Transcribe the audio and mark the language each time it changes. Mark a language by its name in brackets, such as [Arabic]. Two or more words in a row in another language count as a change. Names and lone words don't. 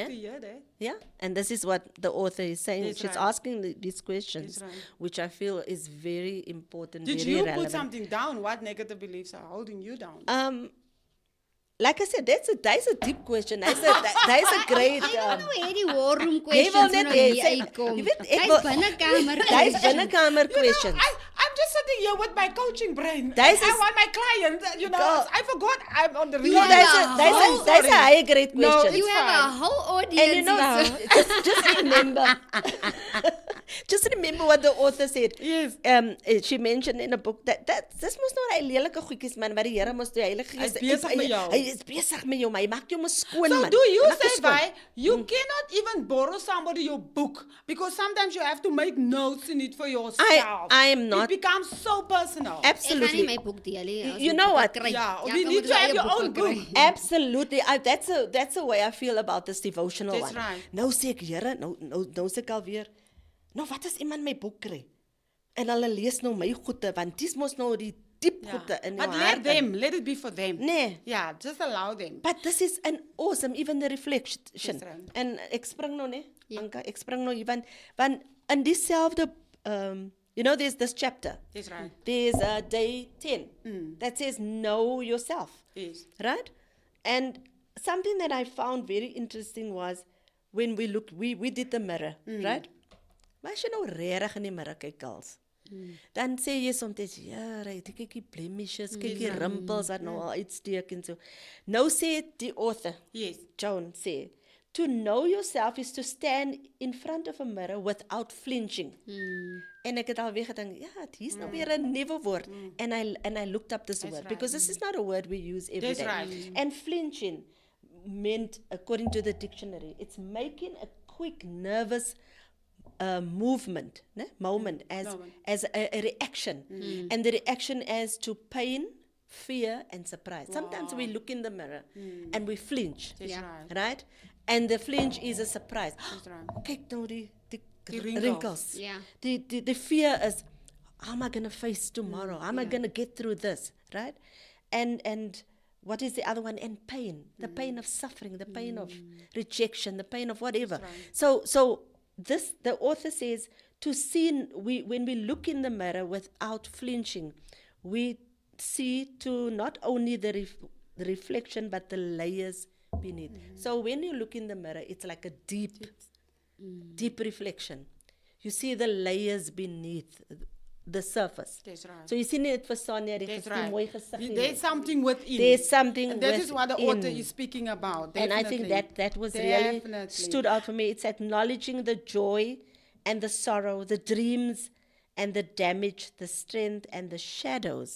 [English] to hear that. Yeah, and this is what the author is saying. That's She's right. asking these questions, That's right. which I feel is very important, Did very you relevant. put something down? What negative beliefs are holding you down? Like I said, that's a deep question. That's a great. [Afrikaans] Ek wil nou hê die [English] war room [Afrikaans] Jy wil [English] questions [Afrikaans] net nou hê, hier sê- uitkom. jy weet, ek Hy's wil- binnekamer [English] That's questions. [Afrikaans] binnenkamer questions. [English] I'm just sitting here with my coaching brain. That's I a- want my client, Girl. I forgot I'm on the You No, have reading. that's a high grade No, question. You have a fine. whole audience. And you know, here. just remember what the author said. Yes. She mentioned in a book that this [Afrikaans] mos nou hy lelike goedjies man, wat die Here mos die Heilige Gees. Hy is besig met jou. Hy is besig met jou, maar hy maak jou mos skoon [English] So [Afrikaans] man. [English] do you [Afrikaans] Hy maak jou [English] say, [Afrikaans] skoon. [English] Vi, you cannot even borrow somebody your book, because sometimes you have to make notes in it for yourself. I am not- It becomes so personal. [Afrikaans] Ek gaan nie [English] Absolutely. [Afrikaans] my boek deel nie. as [English] You [Afrikaans] ek [English] know [Afrikaans] boeke [English] what? [Afrikaans] kry. [English] Yeah, [Afrikaans] Ja, [English] we [Afrikaans] kan [English] need [Afrikaans] moet [English] to have [Afrikaans] eie [English] your [Afrikaans] boeke [English] own [Afrikaans] kry. [English] book. Absolutely. That's the way I feel about this devotional That's one. right. [Afrikaans] Nou sê ek, Here, nou sê ek alweer, nou wat as iemand my boek kry? En hulle lees nou my goede, want dis mos nou die diep goede in jou [English] But [Afrikaans] hart. [English] let it be for them. [Afrikaans] Nee. [English] Yeah, just allow them. But this is an awesome, even the reflection. [Afrikaans] Dis reg. En ek spring nou, né? Ja. Anka, ek spring nou hier, want in dieselfde, [English] there's this chapter. That's right. There's day 10 that says know yourself. Yes. Right? And something that I found very interesting was when we looked, we did the mirror, right? [Afrikaans] Maar as jy nou regtig in die mirror kyk, girls, dan sê jy soms, ja, right, kyk die blemishes, kyk die rimpels wat nou al uitsteek en so. Nou sê die author, [English] Yes. [Afrikaans] Joan sê, [English] to know yourself is to stand in front of a mirror without flinching. [Afrikaans] En ek het alweer gedink, ja, hier's nou weer 'n nuwe woord. [English] And I looked up this word because this is not a word we use every That's day. right. And flinching meant, according to the dictionary, it's making a quick, nervous moment as a reaction. And the reaction as to pain, fear, and surprise. Sometimes we look in the mirror and we flinch. That's Yeah. Right? And the flinch is a surprise. That's right. [Afrikaans] Kyk nou die [English] wrinkles. wrinkles. Yeah. The fear is, how am I going to face tomorrow? How am I going to get through this? Right? And what is the other one? And pain. The pain of suffering, the pain of rejection, the pain of whatever. So this, the author says, to see, when we look in the mirror without flinching, we see to not only the reflection, but the layers beneath. So when you look in the mirror, it's like a deep reflection. You see the layers beneath the surface. That's right. So you see [Afrikaans] net vir [English] Sonia, That's right. right. There's something within. There's something And that is what the author within. is speaking about. And I think that was really Definitely. stood out for me. It's acknowledging the joy and the sorrow, the dreams and the damage, the strength and the shadows.